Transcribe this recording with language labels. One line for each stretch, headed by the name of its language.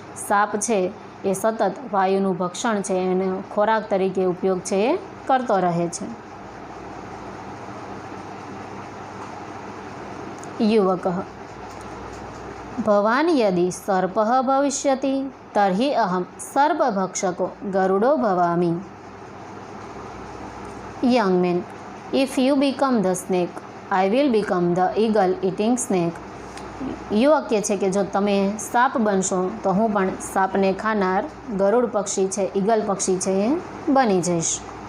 Gujarati: સાપ છે એ સતત વાયુનું ભક્ષણ છે એને ખોરાક તરીકે ઉપયોગ છે એ કરતો રહે છે.
Sanskrit: યુવકઃ ભવાન યદિ સર્પઃ ભવિષ્યતિ તર્હિ અહમ સર્પભક્ષકો ગરુડો ભવામિ.
English: Young man, if you become the snake, I will become the eagle eating snake.
Gujarati: યુવક કહે છે કે જો તમે સાપ બનશો તો હું પણ સાપને ખાનાર ગરુડ પક્ષી છે, ઈગલ પક્ષી છે એ બની જઈશ.